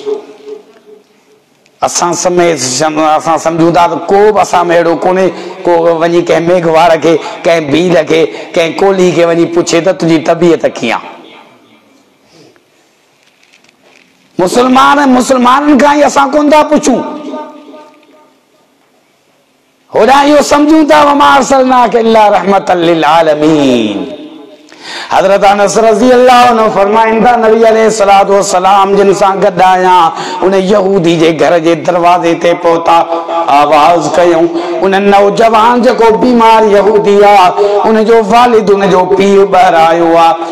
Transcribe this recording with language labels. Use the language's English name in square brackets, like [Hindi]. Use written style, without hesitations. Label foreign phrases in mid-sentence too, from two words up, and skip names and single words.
[Sindhi] असां सम्झूं था त को बि असां में अहिड़ो कोन्हे को वञी कंहिं मेघवार खे, कंहिं भील खे, कंहिं कोली खे वञी पुछे त तुंहिंजी तबियत कीअं आहे। मुसलमाननि खां ई असां कोन था पुछूं, होॾां इहो सम्झूं था [Arabic] وما أرسلناك إلا رحمة للعالمين. [Sindhi] हज़रत अनस [Arabic] رضي الله عنه [Sindhi] फरमाइनि था नबी [Arabic] عليه الصلاة والسلام [Sindhi] जिन सां गॾु आया उन यहूदी जे घर जे दरवाज़े ते पहुता, आवाज़ कयूं। उन नौजवान जेको बीमार यहूदी आहे उन जो वालिद उन जो पीउ ॿाहिरि आयो आहे।